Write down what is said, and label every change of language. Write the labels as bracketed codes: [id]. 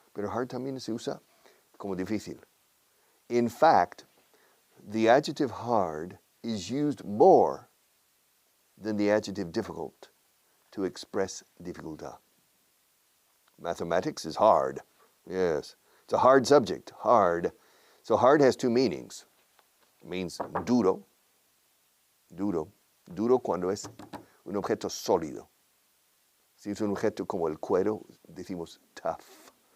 [es] Pero hard también se usa como difícil. [en] In fact, the adjective hard is used more than the adjective difficult to express dificultad. Mathematics is hard. Yes. It's a hard subject, hard. So hard has two meanings. It means duro. [es] Duro cuando es un objeto sólido. Si es un objeto como el cuero, decimos tough.